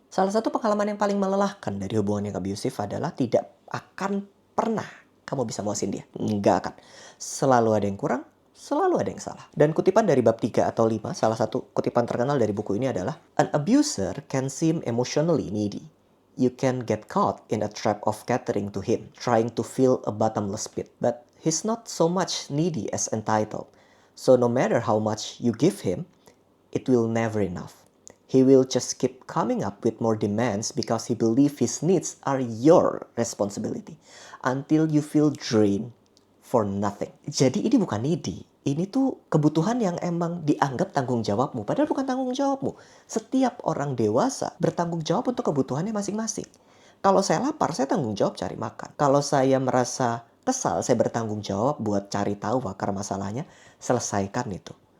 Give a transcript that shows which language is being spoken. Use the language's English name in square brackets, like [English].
[Indonesian] Salah satu pengalaman yang paling melelahkan dari hubungan yang abusive adalah tidak akan pernah kamu bisa muasin dia. Nggak akan. Selalu ada yang kurang, selalu ada yang salah. Dan kutipan dari bab 3 atau 5, salah satu kutipan terkenal dari buku ini adalah, [English] an abuser can seem emotionally needy. You can get caught in a trap of catering to him, trying to fill a bottomless pit. But he's not so much needy as entitled. So no matter how much you give him, it will never enough. He will just keep coming up with more demands because he believes his needs are your responsibility until you feel drained for nothing. [Indonesian] Jadi ini bukan needy. Ini tuh kebutuhan yang emang dianggap tanggung jawabmu. Padahal bukan tanggung jawabmu. Setiap orang dewasa bertanggung jawab untuk kebutuhannya masing-masing. Kalau saya lapar, saya tanggung jawab cari makan. Kalau saya merasa kesal, saya bertanggung jawab buat cari tahu akar masalahnya, selesaikan itu.